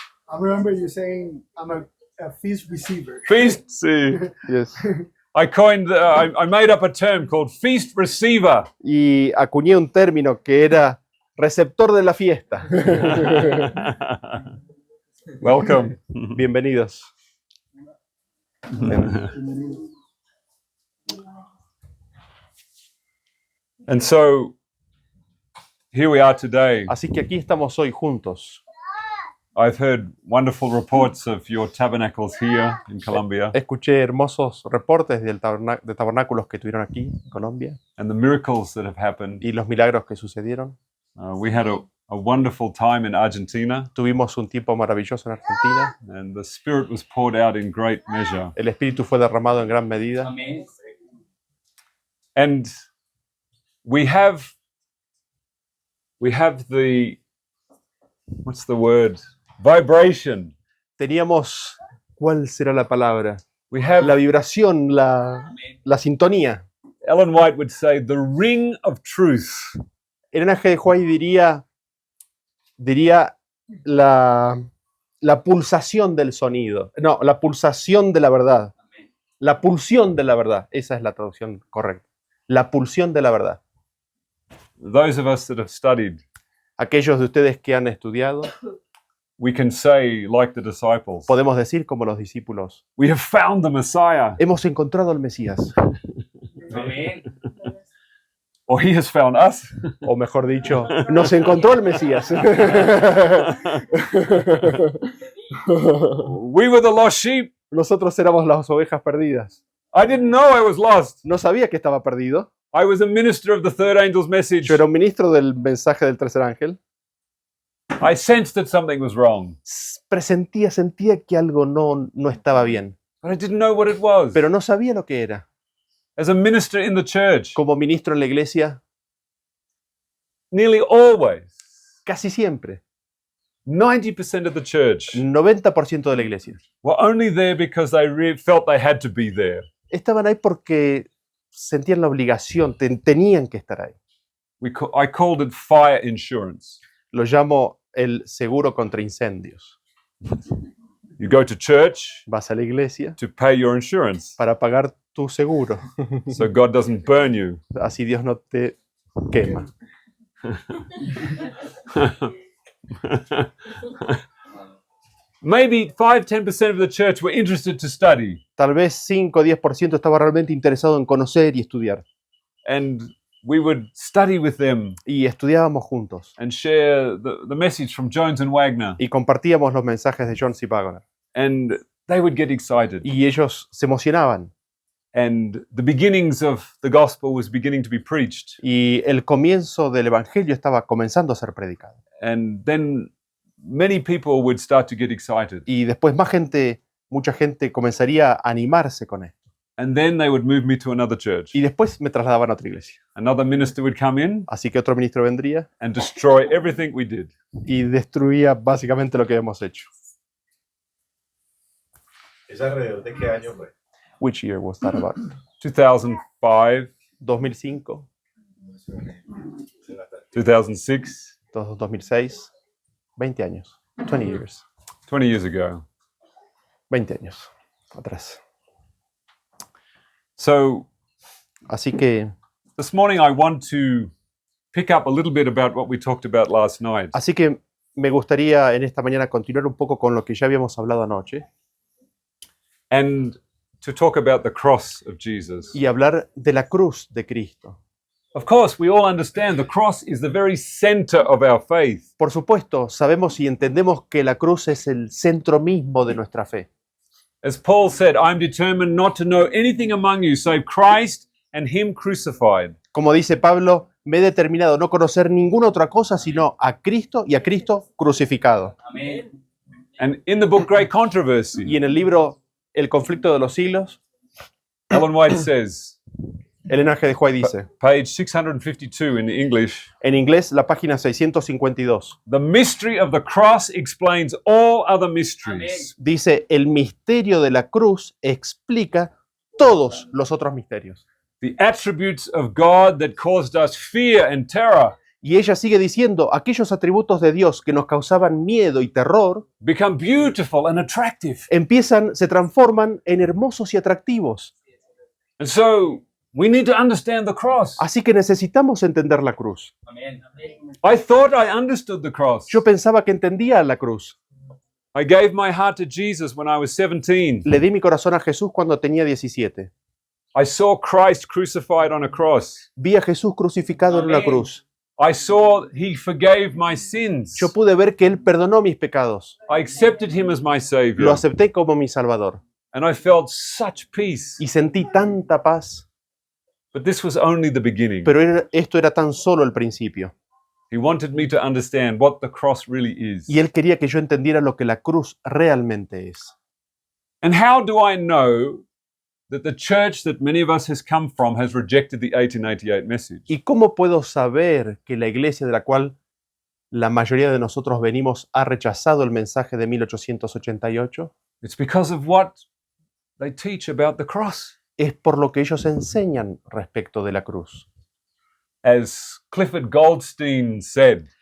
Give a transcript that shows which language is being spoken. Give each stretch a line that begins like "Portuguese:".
English: I remember you saying I'm a feast receiver. Feast. See, Yes. I coined, I made up a term called feast receiver.
Spanish: Y acuñé un término que era receptor de la fiesta.
English: Welcome.
Spanish: Bienvenidos.
English: And so here we are today.
Spanish: Así que aquí estamos hoy juntos.
English: I've heard wonderful reports of your tabernacles here in Colombia
Spanish: Escuché hermosos reportes de tabernáculos que tuvieron aquí en Colombia
English: and the miracles that have happened.
Spanish: y los milagros que sucedieron.
English: We had a wonderful time in Argentina,
Spanish: Tuvimos un tiempo maravilloso en Argentina.
English: and the Spirit was poured out in great measure.
Spanish: El Espíritu fue derramado en gran medida. Amén.
English: And we have the, what's the word? Vibration.
Spanish: Teníamos, ¿cuál será la palabra?
English: We have,
Spanish: La vibración, la sintonía.
English: Ellen White would say, the ring of truth.
Spanish: Elena G. de White diría la pulsación del sonido. No, la pulsación de la verdad. La pulsión de la verdad. Esa es la traducción correcta. La pulsión de la verdad.
English: Those of us that have studied,
Spanish: Aquellos de ustedes que han estudiado,
English: we can say, like the disciples,
Spanish: podemos decir como los discípulos,
English: we have found the Messiah,
Spanish: hemos encontrado al Mesías. Amén.
English: or he has found us.
Spanish: O mejor dicho, nos encontró el Mesías.
English: We were the lost sheep.
Spanish: Nosotros éramos las ovejas perdidas.
English: I didn't know I was lost.
Spanish: No sabía que estaba perdido.
English: I was a minister of the third angel's message.
Spanish: Yo era un ministro del mensaje del tercer ángel.
English: I sensed that something was wrong,
Spanish: Sentía que algo no estaba bien,
English: but I didn't know what it was.
Spanish: pero no sabía lo que era.
English: As a minister in the church,
Spanish: Como ministro en la iglesia,
English: nearly always,
Spanish: casi siempre,
English: 90% of the church
Spanish: 90% de la iglesia,
English: were only there because they felt they had to be there.
Spanish: estaban ahí porque sentían la obligación, tenían que estar ahí.
English: I called it fire insurance.
Spanish: Lo llamo el seguro contra incendios.
English: You go to church
Spanish: Vas a la iglesia
English: to pay your insurance
Spanish: para pagar tu seguro,
English: so God doesn't burn you.
Spanish: así Dios no te quema.
English: Maybe 5-10% of the church were interested to study.
Spanish: Tal vez 5 o 10% estaba realmente interesado en conocer y estudiar.
English: And we would study with them
Spanish: Y estudiábamos juntos.
English: and share the message from Jones and Wagner.
Spanish: Y compartíamos los mensajes de Jones y Wagner.
English: And they would get excited.
Spanish: Y ellos se emocionaban.
English: And the beginnings of the gospel was beginning to be preached.
Spanish: Y el comienzo del Evangelio estaba comenzando a ser predicado.
English: And then many people would start to get excited.
Spanish: Y después mucha gente comenzaría a animarse con esto.
English: And then they would move me to another church.
Spanish: Y después me trasladaban a otra iglesia.
English: Another minister would come in
Spanish: Así que otro ministro vendría
English: and destroy everything we did.
Spanish: y destruía básicamente lo que hemos hecho. ¿Es alrededor de qué año fue?
English: Which year was that about? 2005,
Spanish: 2005,
English: 2006,
Spanish: 2006, 20 años.
English: 20 years. 20 years ago.
Spanish: 20 años atrás.
English: So
Spanish: Así que,
English: this morning I want to pick up a little bit about what we talked about last night.
Spanish: me gustaría en esta mañana continuar un poco con lo que ya habíamos hablado anoche
English: And to talk about the cross of Jesus.
Spanish: y hablar de la cruz de Cristo.
English: Of course, we all understand the cross is the very center of our faith.
Spanish: Por supuesto, sabemos y entendemos que la cruz es el centro mismo de nuestra fe.
English: As Paul said, I'm determined not to know anything among you save Christ and Him crucified.
Spanish: Como dice Pablo, me he determinado no conocer ninguna otra cosa sino a Cristo y a Cristo crucificado. Amén.
English: And in the book Great Controversy,
Spanish: Y en el libro El conflicto de los siglos,
English: Ellen White says,
Spanish: Elena G. de White dice,
English: page 652 in the English,
Spanish: en inglés, la página 652,
English: the mystery of the cross explains all other mysteries.
Spanish: dice, el misterio de la cruz explica todos los otros misterios.
English: The attributes of God that caused us fear and terror
Spanish: Y ella sigue diciendo, aquellos atributos de Dios que nos causaban miedo y terror,
English: become beautiful and attractive.
Spanish: se transforman en hermosos y atractivos.
English: And so we need to understand the cross.
Spanish: Así que necesitamos entender la cruz. Amén.
English: I thought I understood the cross.
Spanish: Yo pensaba que entendía la cruz.
English: I gave my heart to Jesus when I was 17.
Spanish: Le di mi corazón a Jesús cuando tenía 17.
English: I saw Christ crucified on a cross.
Spanish: Vi a Jesús crucificado en una Amén. cruz.
English: I saw He forgave my sins.
Spanish: Yo pude ver que Él perdonó mis pecados.
English: I accepted Him as my
Spanish: Lo
English: Savior.
Spanish: acepté como mi Salvador.
English: And I felt such peace.
Spanish: Y sentí tanta paz.
English: But this was only the beginning.
Spanish: Pero esto era tan solo el principio.
English: He wanted me to understand what the cross really is.
Spanish: Y Él quería que yo entendiera lo que la cruz realmente es.
English: And how do I know that the church that many of us has come from has rejected the 1888 message?
Spanish: ¿Y cómo puedo saber que la iglesia de la cual la mayoría de nosotros venimos ha rechazado el mensaje de 1888?
English: It's because of what they teach about the cross.
Spanish: Es por lo que ellos enseñan respecto de la cruz.
English: As Clifford Goldstein said,